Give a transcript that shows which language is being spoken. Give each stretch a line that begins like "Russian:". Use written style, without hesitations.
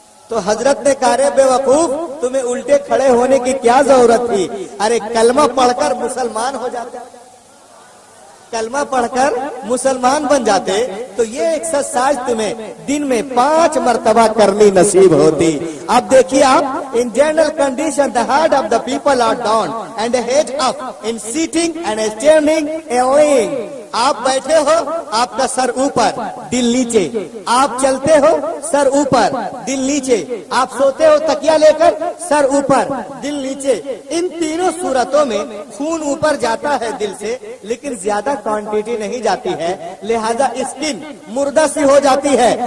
Urdu: تو حضرت نے کہا رے بے وقوف تمہیں الٹے کھڑے ہونے کی کیا ضرورت تھی؟ ارے کلمہ پڑھ کر مسلمان ہو جاتے، کلمہ پڑھ کر مسلمان بن جاتے. تو یہ ایکسرسائز تمہیں دن میں 5 مرتبہ کرنی نصیب ہوتی. اب دیکھیے آپ
English: In general condition the heart of the people are down and the head up in sitting and standing and laying.
Urdu: آپ بیٹھے ہو آپ کا سر اوپر دل نیچے، آپ چلتے ہو سر اوپر دل نیچے، آپ سوتے ہو تکیا لے کر سر اوپر دل نیچے. ان تینوں صورتوں میں خون اوپر جاتا ہے دل سے لیکن زیادہ کوانٹٹی نہیں جاتی ہے، لہذا اسکن مردہ سی ہو جاتی ہے.